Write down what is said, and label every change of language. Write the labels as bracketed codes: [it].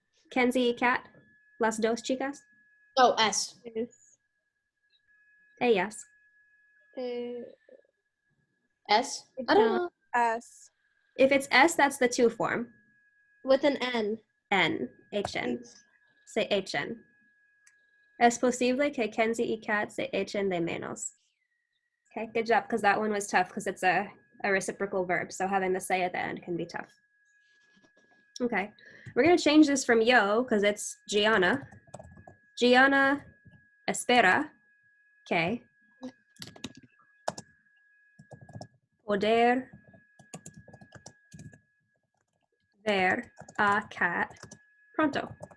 [es] Kenzie, Kat, las dos chicas? [en] Oh, S. Is [es] Ellas. [en] S? I don't know. S. If it's S, that's the to form. with an N. N, HN. Say HN. [es] Es posible que Kenzie y Kat se echen de menos. [en] Okay, good job, because that one was tough because it's a reciprocal verb. So having the say at the end can be tough. Okay, we're going to change this from yo because it's Gianna. [es] Gianna espera que poder ver a Kat pronto.